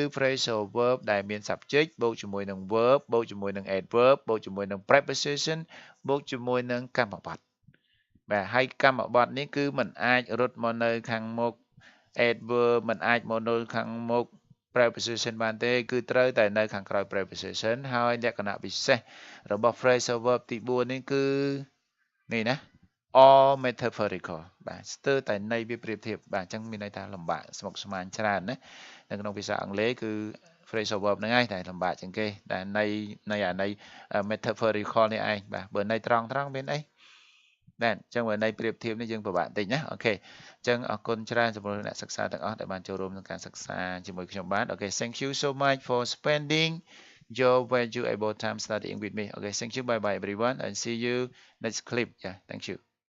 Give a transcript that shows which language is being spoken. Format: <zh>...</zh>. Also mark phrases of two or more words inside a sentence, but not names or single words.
<en>phrasal verb</en> <km>ដែលមាន subject បូកជាមួយនឹង verb បូកជាមួយនឹង adverb បូកជាមួយនឹង preposition បូកជាមួយនឹងកម្មបត្តិបាទហើយកម្មបត្តិនេះគឺมันអាចរត់មកនៅខាងមុខ adverb มันអាចមក នៅខាងមុខ preposition បានទេគឺត្រូវតែនៅខាងក្រោយ preposition ហើយលក្ខណៈពិសេសរបស់</km> <en>phrasal verb</en> <km>ទី4នេះគឺនេះណា</km> <en>all metaphorical</en> <km>បាទ ស្ទើរតែន័យវាប្រៀបធៀបបាទអញ្ចឹងមានន័យថាលំបាកស្មុគស្មាញច្រើនណានៅក្នុងភាសាអង់គ្លេសគឺ</km> <en>phrasal verb</en> <km>ហ្នឹងឯងតែលំបាកជាងគេតែន័យ metaphorical នេះឯងបាទបើន័យត្រង់មានអីបាទអញ្ចឹងបើន័យប្រៀបធៀបនេះយើងពិបាកតិចណាអូខេអញ្ចឹងអរគុណច្រើនសម្រាប់អ្នកសិក្សាទាំងអស់ដែលបានចូលរួមក្នុងការសិក្សាជាមួយខ្ញុំបាទអូខេ</km> <en>thank you so much for spending your valuable time studying with me okay thank you bye bye everyone and see you next clip yeah thank you</en>